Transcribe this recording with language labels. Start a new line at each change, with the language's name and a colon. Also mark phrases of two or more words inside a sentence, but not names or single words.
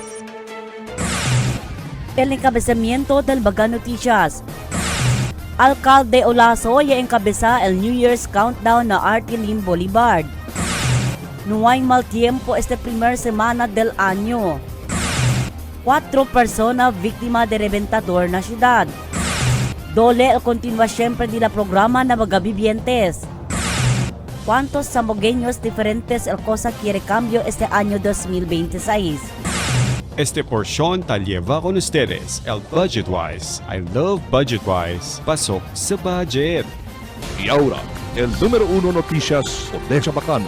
Chavacano: El encabezamiento del Baga Noticias. Alcalde Olaso ya encabeza el
English: New Year's countdown
Chavacano: na Artilim Boulevard. No hay mal tiempo esta primera semana del año. 4 personas víctimas de reventador na ciudad. Dole el continúa siempre de la programa na mga vivientes. ¿Cuántos zambogueños diferentes el cosa quiere cambio este año 2026? Este porción ta lleva con ustedes el Budgetwise.
English: I love Budgetwise.
Filipino: Pasok sa budget.
Chavacano: Y ahora, el número 1 noticias de Chabacano.